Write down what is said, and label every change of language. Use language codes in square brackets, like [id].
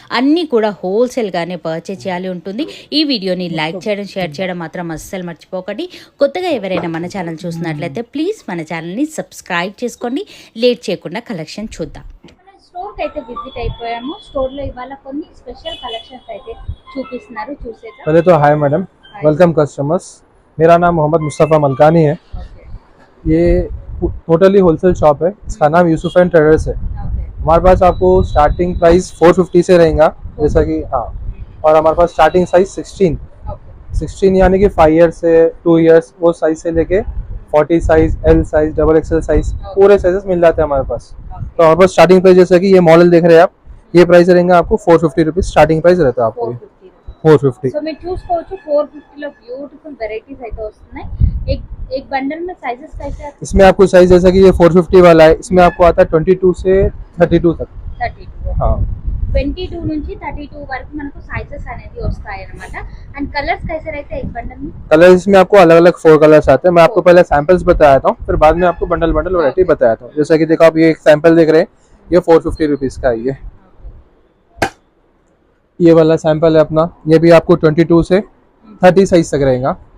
[te] అన్ని కూడా హోల్సేల్ గానే పర్చేజ్ చేయాలి ఉంటుంది. ఈ వీడియోని లైక్ చేయడం షేర్ చేయడం మాత్రం అస్సలు మర్చిపోకండి. కొత్తగా ఎవరైనా మన ఛానల్ చూసినట్లయితే ప్లీజ్ మన ఛానల్ని సబ్స్క్రైబ్ చేసుకోండి. లేట్ చేయకుండా కలెక్షన్ చూద్దాం. స్టోర్ అయితే విజిట్ అయిపోయాము. స్టోర్ లో ఇవాళ కొన్ని స్పెషల్ కలెక్షన్స్ అయితే చూపిస్తున్నారు. చూసేద్దాం. [hi] पहले तो हाय मैडम, वेलकम कस्टमर्स. मेरा नाम मोहम्मद मुस्तफ़ा मलकानी है. ये टोटली होलसेल शॉप है. इसका नाम यूसुफ एंड ट्रेडर्स है. हमारे पास आपको स्टार्टिंग प्राइस 450 से रहेगा जैसा कि हाँ. और हमारे पास स्टार्टिंग साइज 16 यानी कि 5 ईयर्स से 2 ईयर्स वो साइज से लेके 40 size, L size, XXL size पूरे साइजेस मिल जाते हैं हमारे पास. तो हमारे पास स्टार्टिंग प्राइस जैसा कि ये मॉडल देख रहे हैं आप, ये प्राइस रहेगा आपको 450 रुपीज स्टार्टिंग प्राइस रहता है आपको 450. [te] సో మీరు చూసుకోవచ్చు 450 లో బ్యూటిఫుల్ వెరైటీస్ అయితే వస్తున్నాయి. [hi] एक बंडल में साइजेस कैसे आते हैं? इसमें आपको साइज जैसा कि ये 450 वाला है, इसमें आपको आता है 22 से 32 तक. 32 हाँ [te] 22 నుంచి 32 వరకు మనకు సైజెస్ అనేది వస్తాయి అన్నమాట. [en] and colours [hi] कैसे रहते हैं एक बंडल में? कलर इसमें आपको अलग अलग 4 कलर्स आते हैं. मैं आपको पहले सैंपल्स बताया था, फिर बाद में आपको बंडल वैरायटी बताया था. जैसा कि देखो आप ये एक सैंपल देख रहे हैं, ये 450 रुपीज का है. ये वाला सैंपल है अपना, ये भी आपको 22 से 30 साइज तक रहेगा.